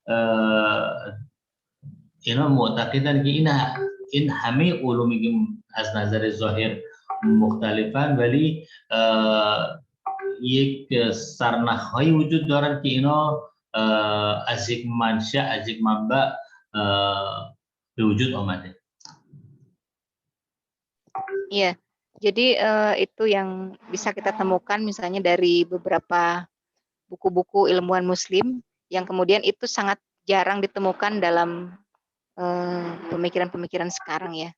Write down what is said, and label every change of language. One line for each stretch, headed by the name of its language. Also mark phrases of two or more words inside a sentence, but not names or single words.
Persian: اینا معتقدن که این همه علومی که از نظر ظاهر مختلفن ولی یک سرنخ‌هایی وجود دارن که اینا از یک منشأ، از یک منبع به وجود آمده.
Indonesian: Iya, jadi itu yang bisa kita temukan misalnya dari beberapa buku-buku ilmuwan muslim yang kemudian itu sangat jarang ditemukan dalam pemikiran-pemikiran sekarang ya.